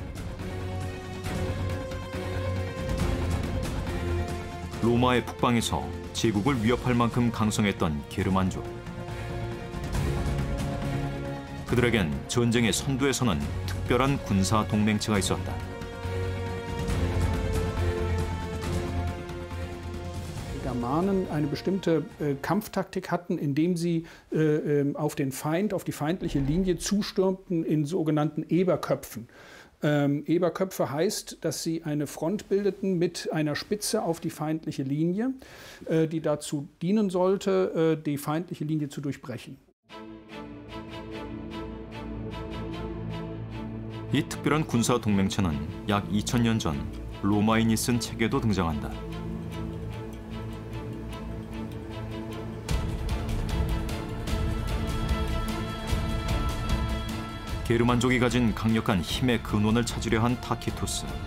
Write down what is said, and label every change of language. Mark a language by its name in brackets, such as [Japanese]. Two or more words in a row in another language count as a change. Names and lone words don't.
[Korean] 로마의 북방에서 제국을 위협할 만큼 강성했던 게르만족. 그들에겐 전쟁의 선두에 서는 특별한 군사 동맹체가 있었다. [German] Germanen eine bestimmte Kampftaktik hatten, indem sie auf den Feind, auf die feindliche Linie zustürmten in sogenannten Eberköpfen. Eberköpfe heißt, dass sie eine Front bildeten mit einer Spitze auf die feindliche Linie, die dazu dienen sollte, die feindliche Linie zu durchbrechen. [Korean] 이 특별한 군사 동맹체는 약 2000년 전 로마인이 쓴 책에도 등장한다. 게르만족이 가진 강력한 힘의 근원을 찾으려 한 타키투스.